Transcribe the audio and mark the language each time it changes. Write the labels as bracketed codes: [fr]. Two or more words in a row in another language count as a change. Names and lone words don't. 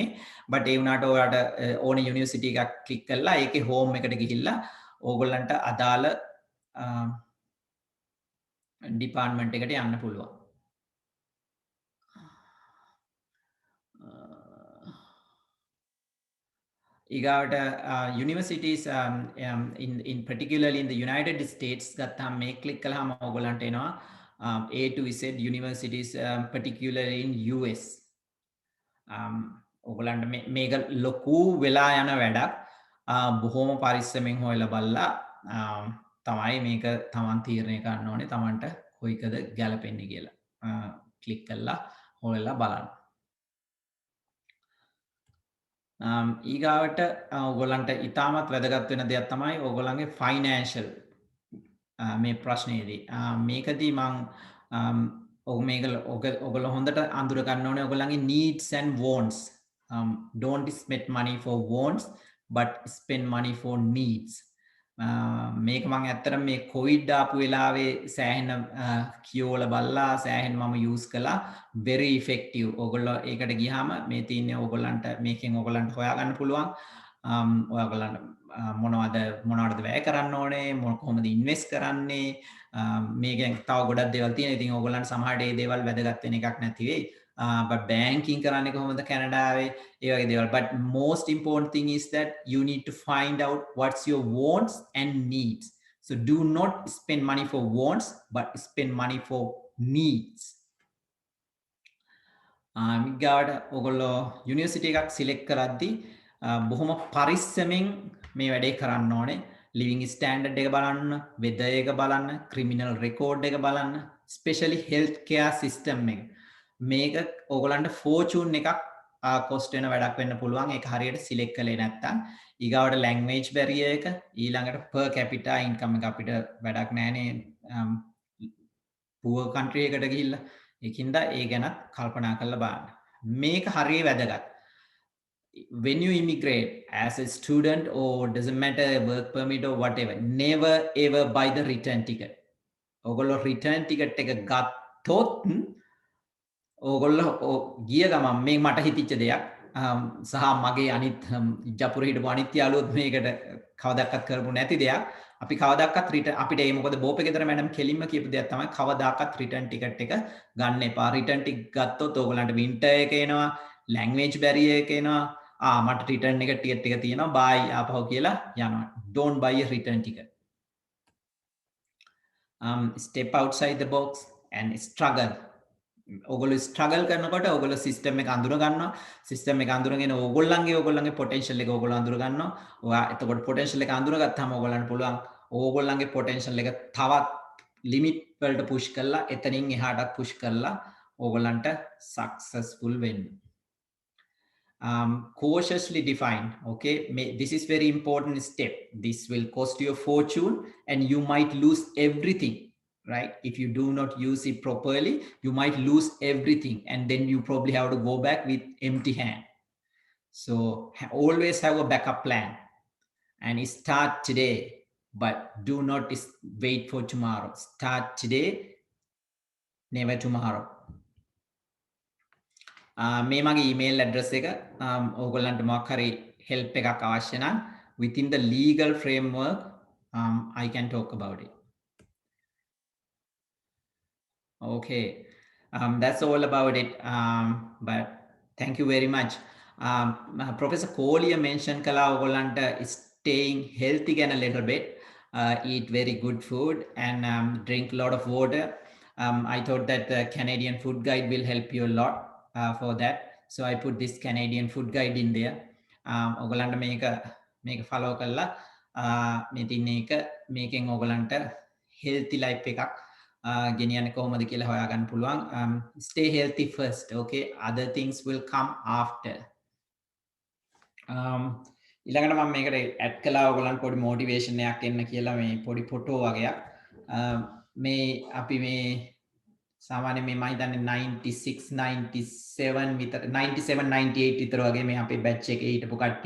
[si] බට් ඒ වුණාට ඔයාලට ඕනේ යුනිවර්සිටි එකක් ක්ලික් කරලා ඒකේ හෝම් එකට ගිහිල්ලා ඕගොල්ලන්ට අදාළ ඩිපාර්ට්මන්ට් එකට යන්න පුළුවන්. ඊගාවට [en] universities in particularly in the United States [si] ගත්තාම මේ ක්ලික් කළාම ඔයගොල්ලන්ට එනවා [en] A to Z universities particularly in US. [si] ඔයගොල්ලන්ට මේක ලොකු වෙලා යන වැඩක්. බොහොම පරිස්සමෙන් හොයලා බලලා තමයි මේක තමන් තීරණය කරන්න ඕනේ තමන්ට කොයිකද ගැලපෙන්නේ කියලා. ක්ලික් කරලා හොයලා බලන්න. ඊගාවට ඔයගොල්ලන්ට ඉතාමත් වැදගත් වෙන දෙයක් තමයි ඔයගොල්ලන්ගේ ෆයිනෑන්ෂල් මේ ප්‍රශ්නේදී. මේකදී මම ඔයගොල්ලෝ හොඳට අඳුර ගන්න ඕනේ ඔයගොල්ලන්ගේ [en] needs and wants. Don't spend money for wants but spend money for needs. [si] මේක මම ඇත්තටම මේ කොවිඩ් ආපු වෙලාවේ සෑහෙන කියෝලා බලලා සෑහෙන මම යූස් කළා. [en] very effective. [si] ඔයගොල්ලෝ ඒකට ගියාම මේ තියෙන්නේ ඔයගොල්ලන්ට මේකෙන් ඔයගොල්ලන්ට හොයාගන්න පුළුවන්. ඔයගොල්ලන්ට මොනවද වැය කරන්න ඕනේ, කොහොමද ඉන්වෙස්ට් කරන්නේ, මේකෙන් තව ගොඩක් දේවල් තියෙනවා. ඉතින් ඔයගොල්ලන්ට සමහරට මේ දේවල් වැදගත් වෙන එකක් නැති වෙයි. [en] But banking [si] කරන්නේ කොහොමද කැනඩාවේ ඒ වගේ දේවල්. [en] But most important thing is that you need to find out what's your wants and needs. So do not spend money for wants, but spend money for needs. [si] මිගාවට ඔගොල්ලෝ යුනිවර්සිටි එකක් සිලෙක්ට් කරද්දී බොහොම පරිස්සමෙන් මේ වැඩේ කරන්න ඕනේ. [en] living standard [si] එක බලන්න, වෙදර් එක බලන්න, [en] criminal record [si] එක බලන්න, [en] especially health care system [si] එක. මේක ඔයගලන්ට ෆෝචූන් එකක් කොස්ට් වෙන වැඩක් වෙන්න පුළුවන්. ඒක හරියට සිලෙක්ට් කළේ නැත්නම්. ඊගාවට [en] language barrier [si] එක, ඊළඟට [en] per capita income [si] එක අපිට වැඩක් නැහැනේ [en] poor country [si] එකට ගිහිල්ලා. ඒකින්ද ඒ ගැනත් කල්පනා කරලා බලන්න. මේක හරිය වැදගත්. [en] When you immigrate as a student or doesn't matter work permit or whatever, never ever buy the return ticket. [si] ඔයගොල්ලෝ [en] return ticket [si] එක ගත්තොත් ඔයගොල්ලෝ ගිය ගමන් මේ මට හිතිච්ච දෙයක් සහ මගේ අනිත් ජපුර හිටපු අනිත් යාළුවොත් මේකට කවදාවත් කරපු නැති දෙයක්. අපි කවදාවත් රිටර්න් අපිට ඒ මොකද බෝපේ ගෙදර මැඩම් කෙලින්ම කියපු දෙයක් තමයි කවදාවත් [en] return ticket [si] එක ගන්න එපා. [en] return ticket [si] ගත්තොත් ඕගලන්ට වින්ටර් එක එනවා, [en] language barrier [si] එක එනවා. මට රිටර්න් එක ටිකට් එක තියෙනවා බයි ආපහු කියලා යනවා. [en] Don't buy a return ticket. Step outside the box and struggle. [si] ඔගොල්ලෝ ස්ට්‍රගල් කරනකොට ඔගොල්ලෝ සිස්ටම් එක අඳුර ගන්නවා. සිස්ටම් එක අඳුරගෙන ඕගොල්ලන්ගේ පොටෙන්ෂල් එක ඔගොල්ලෝ අඳුර ගන්නවා. ඔයා එතකොට පොටෙන්ෂල් එක අඳුරගත්තාම ඔයගොල්ලන්ට පුළුවන් ඕගොල්ලන්ගේ පොටෙන්ෂල් එක තවත් ලිමිට් වලට පුෂ් කරලා එතනින් එහාටත් පුෂ් කරලා ඕගොල්ලන්ට සක්සස්ෆුල් වෙන්න. [en] Cautiously defined. Okay, this is very important step. This will cost you a fortune and you might lose everything. Right? If you do not use it properly, you might lose everything and then you probably have to go back with empty hand. So always have a backup plan and start today, but do not wait for tomorrow. Start today, never tomorrow. [si] මේ මගේ [en] email address [si] එක ඕගොල්ලන්ට මොකක් හරි [en] help [si] එකක් අවශ්‍ය නම් [en] within the legal framework I can talk about it. Okay, that's all about it. But thank you very much. Professor Kohliya mentioned [si] කළා ඕගොල්ලන්ට [en] staying healthy again a little bit. Eat very good food and drink a lot of water. I thought that the Canadian food guide will help you a lot for that. So I put this Canadian food guide in there. Ogolanta make follow kala. [si] Making ogolanta [en] healthy life [si] එකක් ගෙනියන්නේ කොහොමද කියලා හොයාගන්න පුළුවන්. Stay healthy first, okay? Other things will come after. ඊළඟට මම මේකට ඇඩ් කළා ඔයගොල්ලන්ට පොඩි මොටිවේෂන් එකක් එන්න කියලා මේ පොඩි ෆොටෝ වගේක්. මේ අපි මේ සාමාන්‍යයෙන් මේ මම හිතන්නේ 96 97 විතර 97 98 විතර වගේ මේ අපේ බැච් එකේ හිටපු කට්ටිය.